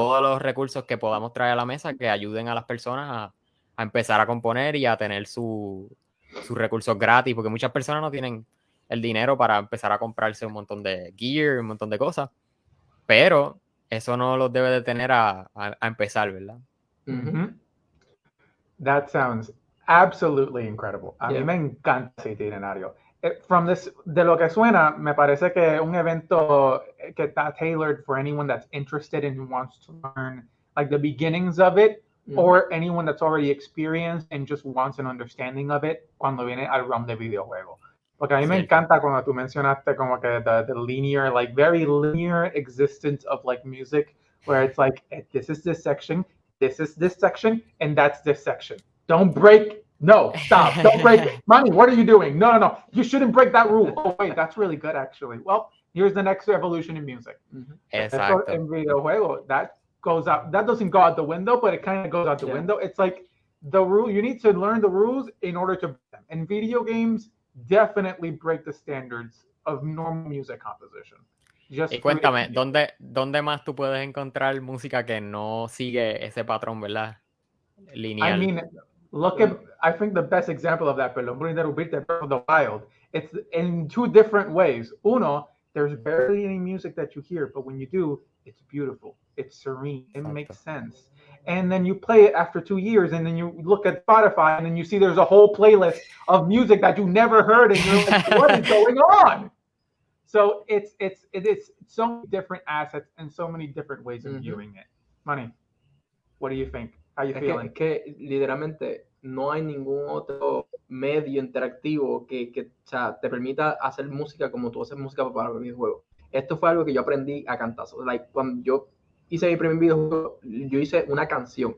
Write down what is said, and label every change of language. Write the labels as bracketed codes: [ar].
[es] Todos los recursos que podamos traer a la mesa que ayuden a las personas a empezar a componer y a tener sus recursos gratis, porque muchas personas no tienen el dinero para empezar a comprarse un montón de gear, un montón de cosas, pero eso no los debe de tener a empezar, ¿verdad? Mhm. [en] That sounds absolutely incredible. [es] A mí me encanta ese itinerario. De lo que suena, me parece que un evento que está [en] tailored for anyone that's interested and wants to learn like the beginnings of it, or anyone that's already experienced and just wants an understanding of it [es] cuando viene al realm de videojuego. Porque a mí me encanta cuando tú mencionaste como que [en] the linear, like very linear existence of like music, where it's like, this is this section, this is this section, and that's this section. Don't break. No, stop. Don't break. Mommy, what are you doing? No. You shouldn't break that rule. Oh, wait, that's really good, actually. Well, here's the next evolution in music. [es] Exacto. En videojuego, [en] that goes out. That doesn't go out the window, but it kind of goes out the window. It's like the rule. You need to learn the rules in order to break them. And video games definitely break the standards of normal music composition. [es] Y cuéntame, ¿dónde más tú puedes encontrar música que no sigue ese patrón, ¿verdad? Lineal. [en] I mean, I think the best example of that, [es] perdón por interrumpirte, [en] Breath of the Wild, it's in two different ways. Uno, there's barely any music that you hear, but when you do, it's beautiful, it's serene, it makes sense. And then you play it after 2 years, and then you look at Spotify, and then you see there's a whole playlist of music that you never heard, and you're like, what is going on? So it's so many different assets and so many different ways of viewing it. Money, what do you think? How you feeling? [es] Es que literalmente no hay ningún otro medio interactivo que o sea, te permita hacer música como tú haces música para videojuegos. Esto fue algo que yo aprendí a cantazos. Like, cuando yo hice mi primer videojuego, yo hice una canción.